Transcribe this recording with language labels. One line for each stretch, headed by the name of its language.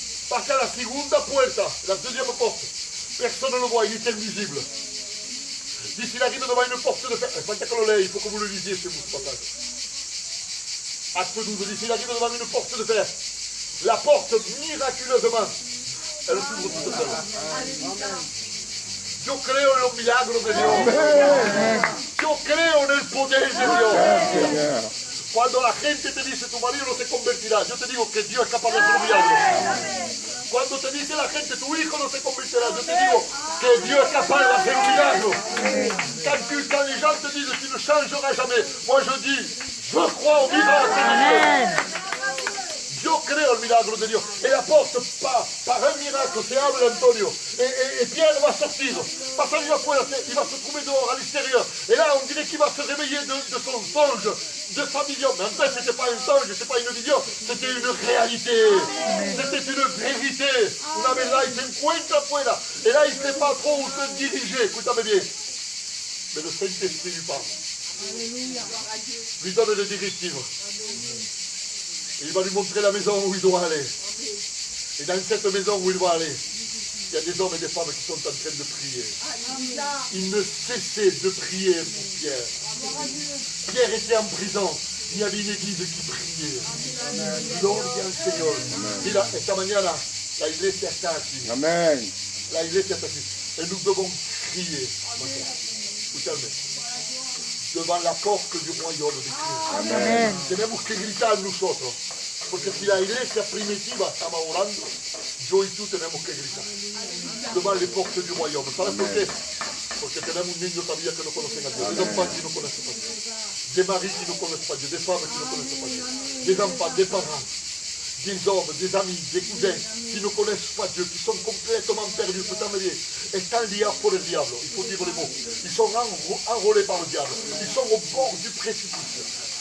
Spanish: Pasa la segunda puerta,
French: la deuxième porte, personne ne le voit, il est invisible. D'ici il arrive devant une porte de fer,
Spanish: falta que lo lea,
French: il faut que vous le lisiez chez vous ce passage. Acte 12, d'ici il arrive devant une porte de fer. La porte, miraculeusement, elle s'ouvre toute seule.
Spanish: Yo creo en los milagros de Dios. Yo creo en el poder de Dios. Cuando la gente te dice tu marido no se convertirá, yo te digo que Dios es capaz de hacer un milagro. Cuando te dice la gente tu hijo no se convertirá, yo te digo que Dios es capaz de hacer un milagro.
French: Quand les gens te disent tu ne changeras jamais, moi je dis je crois au miracle de Dieu.
Spanish: Yo creo el milagro de Dios.
French: Et la porte, par un miracle,
Spanish: se abre Antonio.
French: Et Pierre va sortir.
Spanish: Pasando afuera,
French: il va se trouver dehors à l'extérieur. Et là, on dirait qu'il va se réveiller de son songe, de sa vision. Mais en fait, ce n'était pas un songe, ce n'était pas une vision, c'était une réalité. C'était une vérité.
Spanish: Una verdad, il s'encuentra afuera.
French: Et là, il ne sait pas trop où se diriger. Écoutez bien. Mais le Saint-Esprit lui parle. Lui donne des directives. Il va lui montrer la maison où il doit aller. Et dans cette maison où il doit aller, il y a des hommes et des femmes qui sont en train de prier. Ils ne cessaient de prier pour Pierre. Pierre était en prison. Il y avait une église qui priait.
Spanish: Gloria al Señor. Mira, esta mañana, la iglesia está aquí. Amen. La iglesia está aquí.
French: Et nous devons crier.
Spanish: Escúchame.
French: Devant la porte du royaume de Dios. Amen.
Spanish: Tenemos que gritar nosotros, porque si la iglesia primitiva estaba orando, yo y tú tenemos que gritar.
French: Devant les portes du royaume.
Spanish: ¿Sabes por qué? Porque tenemos un niño todavía que no conocen a Dios,
French: des enfants qui ne connaissent pas Dieu, des maris qui ne connaissent pas Dieu, des femmes qui ne connaissent pas Dieu, des enfants, des parents, des hommes, des amis, des cousins qui ne connaissent pas Dieu, qui sont complètement perdus,
Spanish: están liés por el diablo,
French: il faut dire les mots. Ils sont enrôlés par le diable, ils sont au bord du précipice.